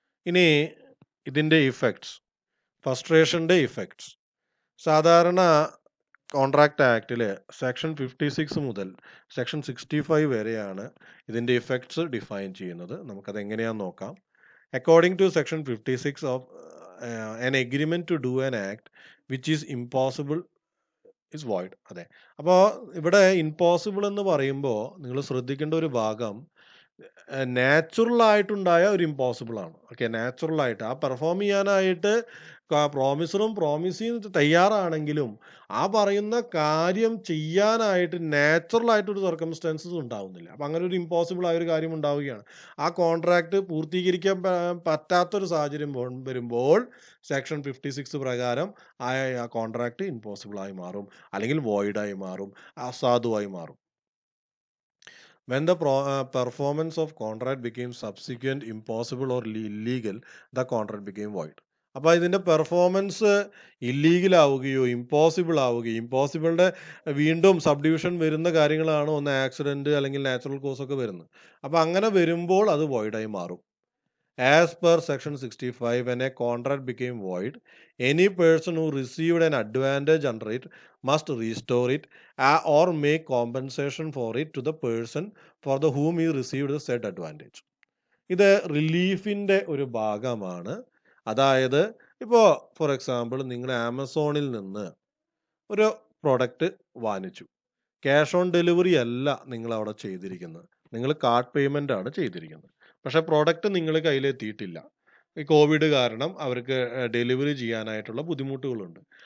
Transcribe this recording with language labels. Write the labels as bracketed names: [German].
[Malayalam] ഇനി ഇതിന്റെ effects, ഫസ്ട്രേഷന്റെ effects. സാധാരണ കോൺട്രാക്ട് ആക്ടിൽ സെക്ഷൻ 56 മുതൽ സെക്ഷൻ 65 വരെയാണ് ഇതിൻ്റെ ഇഫക്ട്സ് ഡിഫൈൻ ചെയ്യുന്നത്. നമുക്കത് എങ്ങനെയാണെന്ന് നോക്കാം. [English] According to section 56 of an agreement to do an act which is impossible is void. [Malayalam] അതെ. അപ്പോൾ ഇവിടെ ഇമ്പോസിബിൾ എന്ന് പറയുമ്പോൾ നിങ്ങൾ ശ്രദ്ധിക്കേണ്ട ഒരു ഭാഗം, നാച്ചുറൽ ആയിട്ടുണ്ടായ ഒരു ഇമ്പോസിബിൾ ആണ്. ഓക്കെ. നാച്ചുറൽ ആയിട്ട് ആ പെർഫോം ചെയ്യാനായിട്ട് പ്രോമിസറും പ്രോമിസ് ചെയ്യാൻ തയ്യാറാണെങ്കിലും ആ പറയുന്ന കാര്യം ചെയ്യാനായിട്ട് നാച്ചുറൽ ആയിട്ടൊരു സർക്കംസ്റ്റൻസസ് ഉണ്ടാവുന്നില്ല. അപ്പം അങ്ങനെ ഒരു ഇമ്പോസിബിൾ ആയ ഒരു കാര്യം ഉണ്ടാവുകയാണ്. ആ കോൺട്രാക്ട് പൂർത്തീകരിക്കാൻ പറ്റാത്തൊരു സാഹചര്യം വരുമ്പോൾ സെക്ഷൻ 56 പ്രകാരം ആ കോൺട്രാക്ട് ഇമ്പോസിബിൾ ആയി മാറും, അല്ലെങ്കിൽ void ആയി മാറും, അസാധുവായി മാറും. [English] When the performance of contract became subsequent impossible or illegal, the contract became void. [Malayalam] അപ്പോൾ ഇതിൻ്റെ പെർഫോമൻസ് ഇല്ലീഗൽ ആവുകയോ ഇമ്പോസിബിൾ ആവുകയോ, ഇമ്പോസിബിളിൻ്റെ വീണ്ടും സബ് ഡിവിഷൻ വരുന്ന കാര്യങ്ങളാണ് ഒന്ന് ആക്സിഡൻറ്റ് അല്ലെങ്കിൽ നാച്ചുറൽ കോസ് ഒക്കെ വരുന്നത്. അപ്പോൾ അങ്ങനെ വരുമ്പോൾ അത് void-ആയി മാറും. [English] As per section 65, when a contract became void, any person who received an advantage under it must restore it or make compensation for it to the person for the whom he received the said advantage. [Malayalam] ഇത് റിലീഫിൻ്റെ ഒരു ഭാഗമാണ്. അതായത് ഇപ്പോൾ for example നിങ്ങൾ ആമസോണിൽ നിന്ന് ഒരു product വാങ്ങിച്ചു. ക്യാഷ് ഓൺ ഡെലിവറി അല്ല നിങ്ങൾ അവിടെ ചെയ്തിരിക്കുന്നത്, നിങ്ങൾ കാർഡ് പേയ്മെൻ്റ് ആണ് ചെയ്തിരിക്കുന്നത്. പക്ഷേ പ്രോഡക്റ്റ് നിങ്ങളുടെ കയ്യിലെത്തിയിട്ടില്ല. ഈ കോവിഡ് കാരണം അവർക്ക് ഡെലിവറി ചെയ്യാനായിട്ടുള്ള ബുദ്ധിമുട്ടുകളുണ്ട്.